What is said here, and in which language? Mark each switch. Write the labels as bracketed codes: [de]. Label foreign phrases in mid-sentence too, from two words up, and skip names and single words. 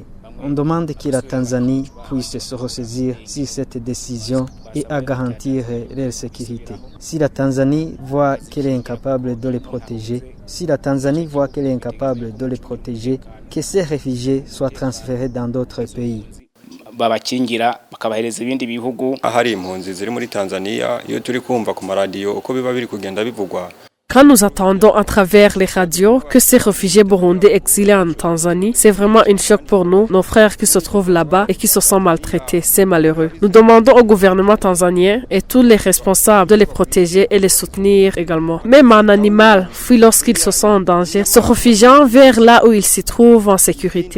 [fr] On demande que la Tanzanie puisse se ressaisir sur cette décision et à garantir leur sécurité. Si la Tanzanie voit qu'elle est incapable de les protéger, que ces réfugiés soient transférés dans d'autres pays. [rn] Ahari impunzi ziri muri Tanzania iyo turi kumva ku maradiyo uko biba biri kugenda bivugwa. [fr] Quand nous entendons à travers les radios que ces réfugiés burundais exilés en Tanzanie, c'est vraiment un choc pour nous, nos frères qui se trouvent là-bas et qui se sont maltraités, c'est malheureux. Nous demandons au gouvernement tanzanien et tous les responsables de les protéger et les soutenir également. Même un animal fuit lorsqu'il se sent en danger, se réfugiant vers là où il s'y trouve en sécurité.